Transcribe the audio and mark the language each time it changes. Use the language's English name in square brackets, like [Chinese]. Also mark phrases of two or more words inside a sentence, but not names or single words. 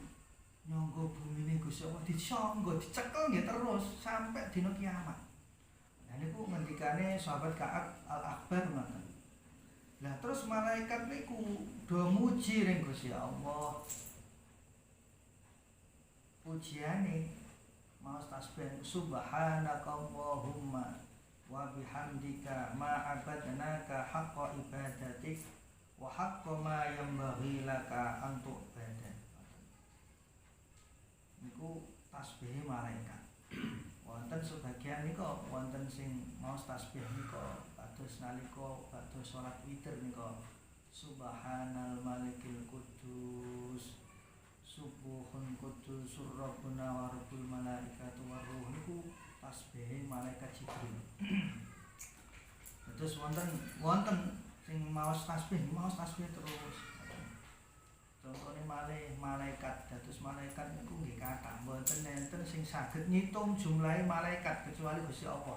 [Javanese] Nyangga bumine Gusti Allah dicangga, dicekel nggih terus sampai dina kiamat. Nah niku ngendikane sahabat Ka'ab al-Ahbar ngoten. Lah terus malaikat niku do muji ring Gusti Allah. Pujiane maos tasbih [Arabic] سبحانك اللهم وبحمدك ما عبدناك حق عبادتك وحق ما ينبغي لك أن تعبد. [Javanese] Niku tasbih malaikat. Wonten sebagian nika wonten sing maos tasbih nika kados nalika badhe salat witir nika [Arabic] سبحان الملك القدوس سبوح قدوس ربنا ورب الملائكة والروح [Javanese] niku tasbih malaikat Jibril. Terus wonten sing maos tasbih terus. Contone malih malaikat, dados malaikat niku nggih kathah, mboten enten sing saged ngitung jumlahe malaikat kecuali Gusti Allah.